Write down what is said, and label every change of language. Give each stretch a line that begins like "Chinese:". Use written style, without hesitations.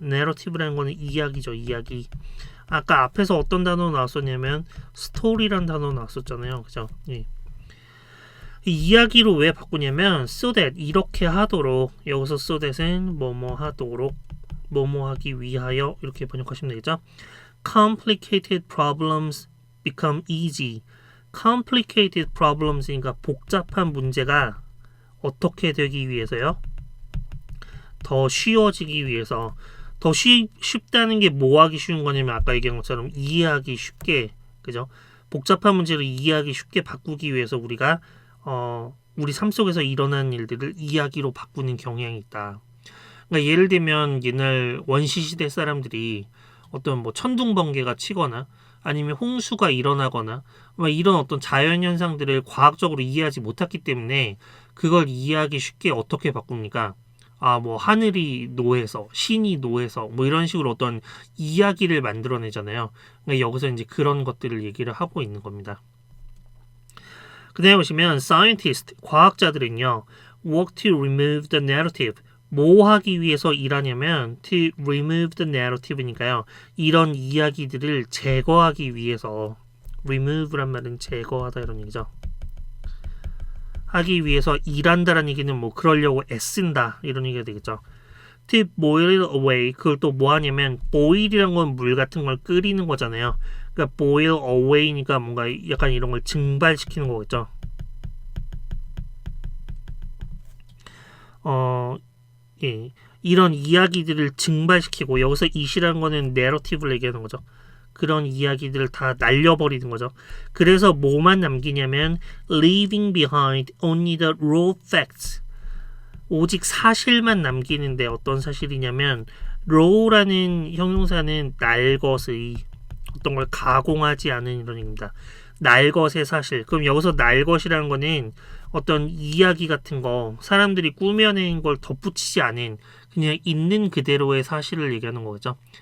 Korean: narrative라는 거는 이야기죠, 이야기. 아까 앞에서 어떤 단어 나왔었냐면 story라는 단어 나왔었잖아요, 그죠? 예. 이야기로 왜 바꾸냐면
English: so that,
Korean: 이렇게 하도록, 여기서 so that은 뭐뭐 하도록, 뭐뭐 하기 위하여 이렇게 번역하시면 되겠죠.
English: complicated problems become easy. complicated problems
Korean: 니까 복잡한 문제가 어떻게 되기 위해서요? 더 쉬워지기 위해서. 더 쉽다는 게 뭐 하기 쉬운 거냐면 아까 얘기한 것처럼 이해하기 쉽게, 그죠? 복잡한 문제를 이해하기 쉽게 바꾸기 위해서 우리가 우리 삶 속에서 일어나는 일들을 이야기로 바꾸는 경향이 있다. 그러니까 예를 들면 옛날 원시시대 사람들이 어떤 뭐 천둥번개가 치거나 아니면 홍수가 일어나거나 이런 어떤 자연현상들을 과학적으로 이해하지 못했기 때문에 그걸 이해하기 쉽게 어떻게 바꿉니까? 뭐 하늘이 노해서, 신이 노해서 뭐 이런 식으로 어떤 이야기를 만들어내잖아요. 그러니까 여기서 이제 그런 것들을 얘기를 하고 있는 겁니다. 그 다음에 보시면 scientist, 과학자들은요
English: work to remove the narrative.
Korean: 뭐 하기 위해서 일하냐면
English: to remove the narrative
Korean: 니까요. 이런 이야기들을 제거하기 위해서 remove란 말은 제거하다 이런 얘기죠. 하기 위해서 일한다라는 얘기는 뭐 그러려고 애쓴다 이런 얘기가 되겠죠.
English: To boil it away.
Korean: 그걸 또 뭐 하냐면 boil이란 건 물 같은 걸 끓이는 거잖아요. 그러니까 boil away니까 뭔가 약간 이런 걸 증발시키는 거겠죠. 예. 이런 이야기들을 증발시키고 여기서 it이라는 거는 narrative를 얘기하는 거죠. 그런 이야기들을 다 날려버리는 거죠. 그래서 뭐만 남기냐면
English: leaving behind only the raw facts.
Korean: 오직 사실만 남기는데 어떤 사실이냐면 raw라는 형용사는 날 것의 어떤 걸 가공하지 않은 이런 얘기입니다. 날 것의 사실. 그럼 여기서 날 것이라는 거는 어떤 이야기 같은 거 사람들이 꾸며낸 걸 덧붙이지 않은 그냥 있는 그대로의 사실을 얘기하는 거죠.